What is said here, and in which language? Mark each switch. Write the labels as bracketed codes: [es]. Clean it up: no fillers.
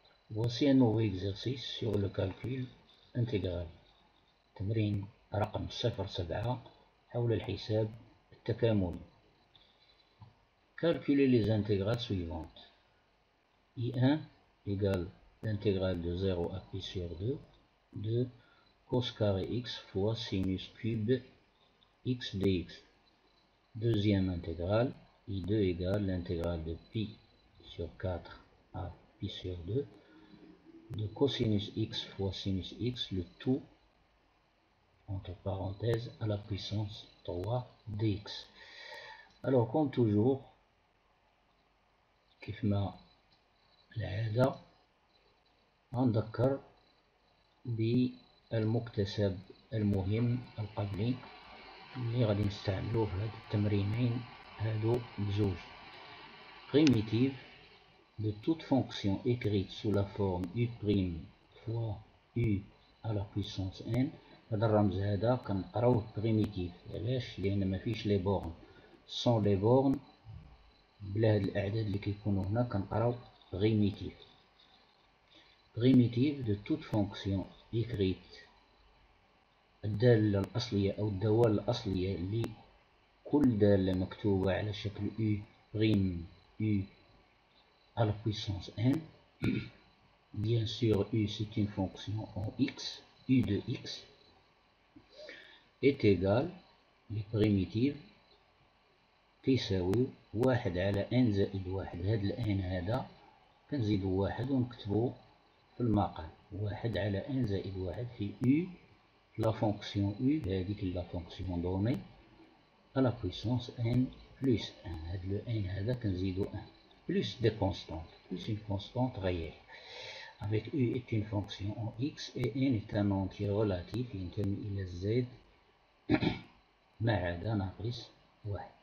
[fr] Voici un nouveau exercice sur le calcul intégral. [ar] تمرين رقم 07 حول الحساب التكاملي. [fr] Calculer les intégrales suivantes. I1 égale l'intégrale de 0 à pi sur 2 de cos carré x fois sinus cube x dx. Deuxième intégrale, I2 égale l'intégrale de pi sur 4 à pi sur 2 de cosinus x fois sinus x, le tout entre parenthèses à la puissance 3 dx. Alors comme toujours [ar] كيفما العادة غنذكر بالمكتسب المهم القبلي اللي غادي نستعملوه في هاد التمرينين هادو بجوج. [fr] Primitive de toute fonction écrite sous la forme u' fois u à la puissance n. [ar] هذا الرمز هذا كنقراوه بريميتيف. علاش؟ لأن مفيش لي بورن. سون لي بورن بلا هاد الأعداد اللي كيكونوا هنا كنقراو بريميتيف. [fr] Primitive de toute fonction écrite [ar] الدالة الأصلية أو الدوال الأصلية اللي كل دالة مكتوبة على شكل u' u [fr] à la puissance n. Bien sûr, u c'est une fonction en x, u de x est égal [ar] لبريميتيف كيساوي 1 على n زائد 1. هاد الان هذا كنزيدو 1 ونكتبو في المقام 1 على n زائد 1 في u لا فونكسيون u هذيك لا فونكسيون دوني [fr] à la puissance n plus 1. هاد le n [ar] هذا كنزيدو 1 [fr] plus des constantes, plus une constante réelle. Avec u est une fonction en x et n est un entier relatif [ar] ينتمي إلى z ما عدا ناقص 1.